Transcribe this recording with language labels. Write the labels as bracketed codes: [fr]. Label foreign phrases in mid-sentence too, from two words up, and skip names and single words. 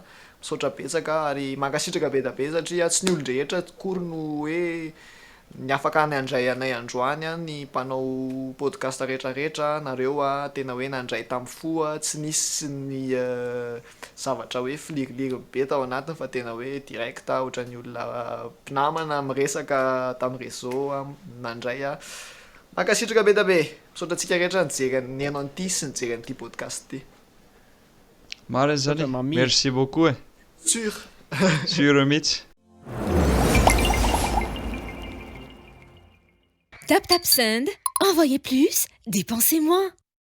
[mg] Misaotra betsaka ary mankasitraka be da be satria tsy ny olon-drehetra tokory no hoe ny afaka nandray anay androany ny mpanao podcast rehetrarehetra, nareo tena hoe nandray tamin'ny fo tsy nisy ny zavatra hoe filiriliry be tao anatiny fa tena hoe direct ohatra ny olona mpinamana miresaka tamin'ny réseau nandray mankasitraka be da be. Misaotra antsika rehetra nijery ny anao an'ity sy nijery an'ity podcast ity. Marina zany, [fr] merci beaucoup [mg] sur mihitsy. [fr] Tap Tap Send. Envoyez plus, dépensez moins.